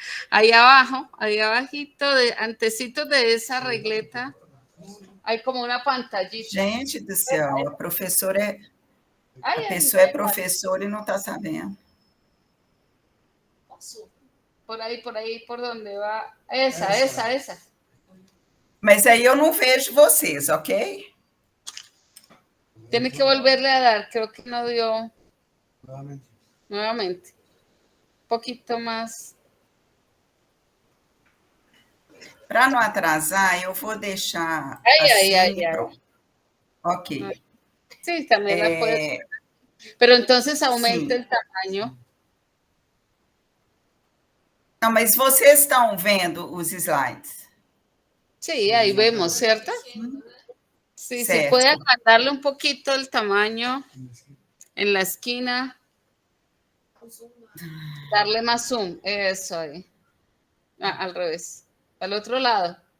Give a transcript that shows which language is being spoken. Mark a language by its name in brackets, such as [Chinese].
[Spanish] Ahí abajo, ahí abajito, antecitos de esa regleta, hay como una pantallita. [Portuguese] Gente do céu, a professora é... Ai, A pessoa é professora e não está sabendo. [Spanish] Por ahí, por donde va. Esa. [Portuguese] Mas aí eu não vejo vocês, ok? [Spanish] Tiene que volverle a dar, creo que no dio. Nuevamente. Un poquito más. [Portuguese] Para não atrasar, eu vou deixar Ai. pronto. Ok. [Spanish] Sí, también la puedes. Pero entonces aumenta el tamaño. [Portuguese] Não, mas vocês estão vendo os slides? [Spanish] Sí, ahí vemos, ¿cierto? Sí, [Portuguese] Certo. [Spanish] se puede agrandarle un poquito el tamaño en la esquina. Darle más zoom. Eso ahí. Al revés. Al otro lado.